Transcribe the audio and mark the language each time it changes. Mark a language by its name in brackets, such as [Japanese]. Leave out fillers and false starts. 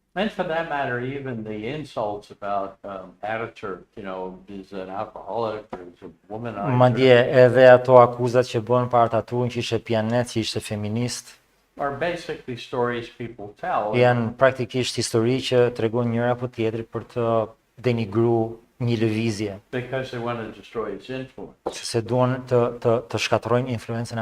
[English] And for that matter, even the insults about Ataturk, is an alcoholic, or is a womanizer. [Albanian] Madje edhe ato akuzat që bëhen për Ataturkun që ishte pianet, që ishte feminist, [English] Are basically stories people tell. [Albanian] janë praktikisht histori që tregojnë njëra apo tjetri për të denigruar një lëvizje, [English] Because they want to destroy its influence. [Albanian] se duan të shkatërrojnë influencën e